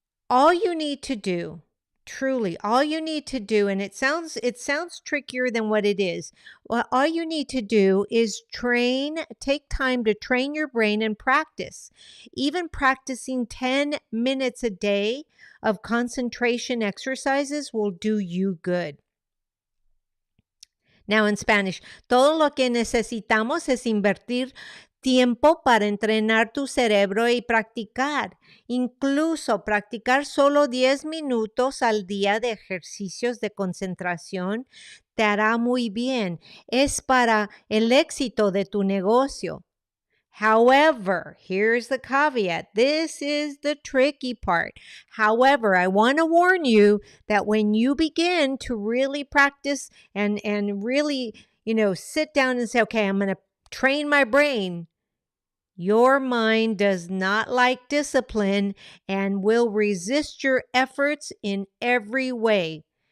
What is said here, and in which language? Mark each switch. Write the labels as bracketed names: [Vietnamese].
[English] All you need to do, truly, all you need to do, and it sounds trickier than what it is. Well, all you need to do is take time to train your brain and practice. Even practicing 10 minutes a day of concentration exercises will do you good. [Spanish] Now in Spanish, todo lo que necesitamos es invertir tiempo para entrenar tu cerebro y practicar. Incluso practicar solo 10 minutos al día de ejercicios de concentración te hará muy bien. Es para el éxito de tu negocio. [English] However, here's the caveat. This is the tricky part. However, I want to warn you that when you begin to really practice and really, sit down and say, okay, I'm going to train my brain, your mind does not like discipline and will resist your efforts in every way.